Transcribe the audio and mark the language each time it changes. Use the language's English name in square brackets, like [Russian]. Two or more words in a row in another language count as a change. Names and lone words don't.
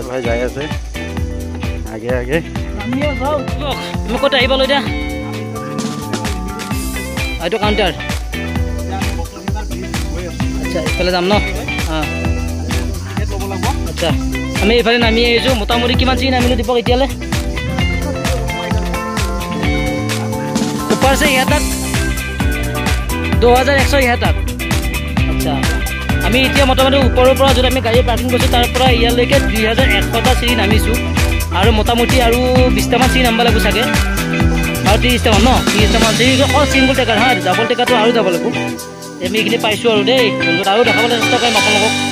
[Assamese] ভাই যাই আছে আগে আগে। মোক ক'ত আহিব লৈ দিয়া এইটো কাউণ্টাৰ। আচ্ছা, এইফালে যাম ন? আচ্ছা, আমি এইফালে নামি আহিছোঁ। মোটামুটি কিমান চিনি নামিলোঁ দীপক এতিয়ালৈ? [Hindi] ऊपर से यहाँ तक 2100 यहाँ तक। [Assamese] আচ্ছা, আমি এতিয়া মোটামুটি ওপৰৰ পৰা য'ত আমি গাড়ী পাৰ্কিং কৰিছোঁ তাৰ পৰা ইয়ালৈকে 2100টা চিৰি নামিছোঁ আৰু মোটামুটি আৰু 20টামান চিৰি নামিব লাগিব চাগে, আৰু 30টামান ন? 30টামান চিৰি অকল ছিংগল টেকাৰ। হা, ডাবল টেকাৰটো আৰু যাব লাগিব। আমি এইখিনি পাইছোঁ আৰু দেই বন্ধুত, আৰু দেখাবলৈ চেষ্টা কৰিম আপোনালোকক।